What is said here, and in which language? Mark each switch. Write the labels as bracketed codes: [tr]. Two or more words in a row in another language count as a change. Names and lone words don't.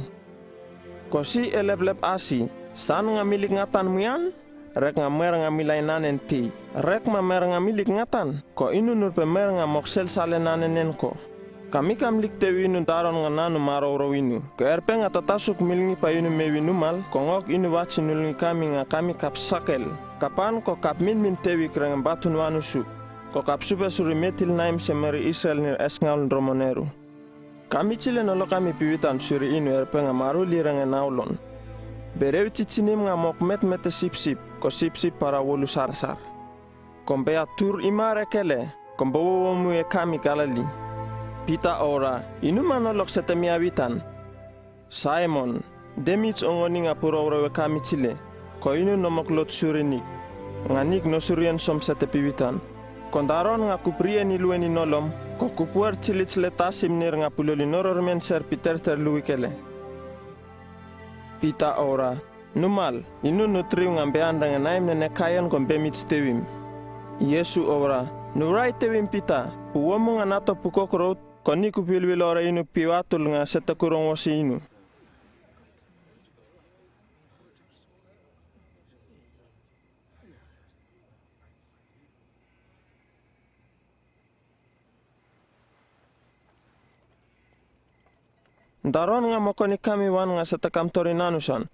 [lle] Ko si eleblep asi, san nga milik ngatan muyan? Rek nga mer nga milay nanen ti. Rek ma mer nga milik ngatan. Ko inu nurpe mer nga moksel sale nanen ko. Kami kam lik tewi inu daron nga nanu maro inu. Ko erpe nga tatasuk milngi pa inu mewi numal. Ko ngok inu wachi nulngi kami nga kami kap sakel. Kapan ko kap min tewi kreng batun wanusu. Ko kap supe suri metil naim semeri Israel nir esngaul dromoneru. Kami chile nolo kami piwitan suri inu erpe nga maru lirang naulon. Berewi titinim nga mok mete sip-sip, ko sip-sip para wolu sar-sar. Kompea tur imare kele, kombawo womu e kami kalali. Pita ora, inu manolok setemi awitan. Simon, demits ongoni nga pura urawe kami chile, ko inu nomok lot surinik. Nga nik no surien som sete piwitan. Kondaron nga kuprien ilueni nolom, ko kupuar chilit tasim nir nga puloli noror men ser piter terlui kele. Pita ora, numal, inu nutriu ngambe andang naim nene kayan kombe mit tewim. Yesu ora, nurai tewim pita, uwomu nga nato pukokrot, koni kupilwil ora inu piwatul nga setakurong wasi inu. Daron nga mokoni kami wan nga setakam tori nanusan.